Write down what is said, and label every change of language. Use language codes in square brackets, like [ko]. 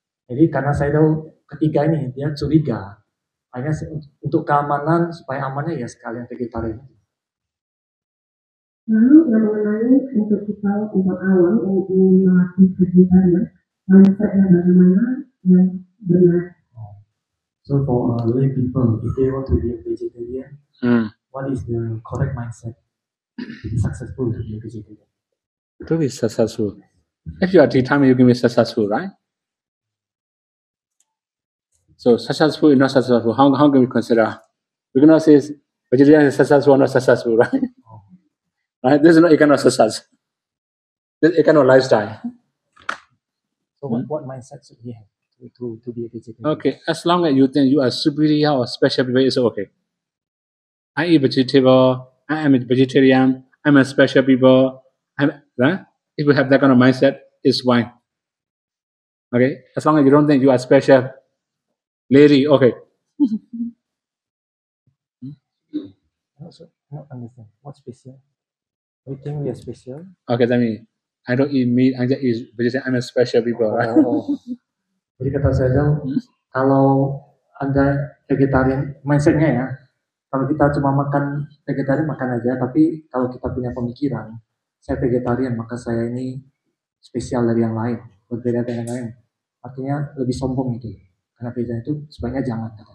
[id] Jadi karena saya tahu ketiga ini dia curiga. Hanya untuk keamanan supaya amannya ya sekalian vegetarian. Lalu yang mengenai untuk kita umat awam yang ingin melatih vegetarian, mindset yang bagaimana yang benar. [en] So for lay people, if they want to be a vegetarian, what is the correct mindset to be successful to be a vegetarian? To be successful. If you are determined, you can be successful, right? So successful is not successful. How can we consider? We cannot say vegetarian is successful or not successful, right? Right? This is not a kind of success. This is a kind of lifestyle. So what mindset should he have to be a vegetarian? Okay, as long as you think you are superior or special people, it's okay. I eat vegetable. I am a vegetarian. I'm a special people. Right? If you have that kind of mindset, it's fine. Okay, as long as you don't think you are special, lady, okay. I don't understand. What's special? We think we are special. Okay, that means I don't eat meat. I just eat vegetarian. I'm a special people, right? [id] Jadi kata saya kalau Anda vegetarian, mindsetnya ya, kalau kita cuma makan vegetarian makan aja, tapi kalau kita punya pemikiran, saya vegetarian maka saya ini spesial dari yang lain, berbeda dengan yang lain. Artinya lebih sombong itu. Karena vegetarian itu sebaiknya jangan.